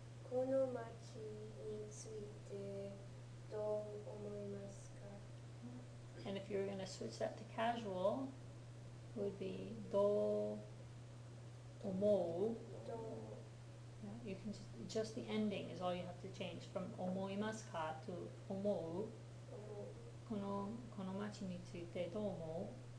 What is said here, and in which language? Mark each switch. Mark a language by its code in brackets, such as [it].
[ja] この街についてどう思いますか？ [en] And if you were going to switch that to casual, it would be do omou. [ja] どう [en] Yeah, you can just the ending is all you have to change from omoimasu ka to omou. [ja] 思う？この街についてどう思う?